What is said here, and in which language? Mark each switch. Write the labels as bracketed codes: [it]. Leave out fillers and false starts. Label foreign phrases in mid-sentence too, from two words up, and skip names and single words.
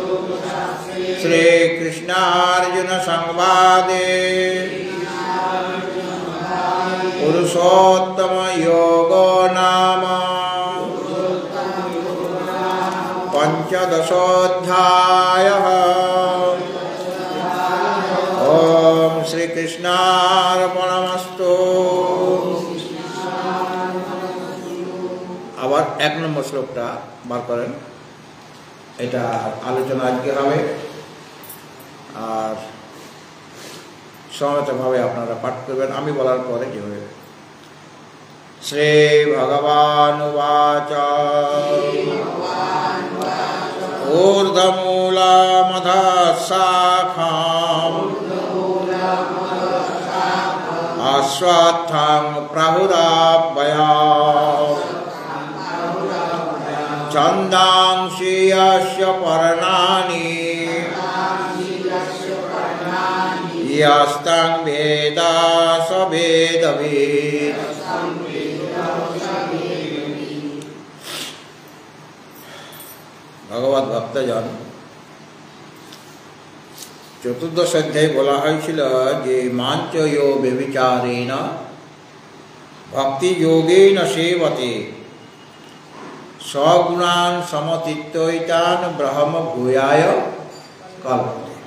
[sa] श्रीकृष्णार्जुन संवादे पुरुषोत्तम योग नाम पंचदशोऽध्यायः। ओम श्री कृष्णार्पणमस्तु। [bn] আবার 1 নম্বর শ্লোকটা বার করেন। এটা আলোচনা আজকে হবে, আর সমবেতভাবে আপনারা পাঠ করবেন আমি বলার পরে যেভাবে। [sa] শ্রী ভগবান উবাচ ঊর্ধ্বমূলমধঃ শাখাম অশ্বত্থং প্রাহুরাভ্যয়াম ছন্দাংসি যস্য পর্ণানি यस्तं वेद स वेदवित्। [bn] ভগবত ভক্তজন, চতুর্দশ অধ্যায়ে বলা হয়েছিল যে [sa] মাঞ্চ ইয়ো ব্যভিচারেণ ভক্তি যোগেন সেবতে সগুণান সমচিত্তৈতান ব্রহ্ম ভূয়ায় কল্পতে।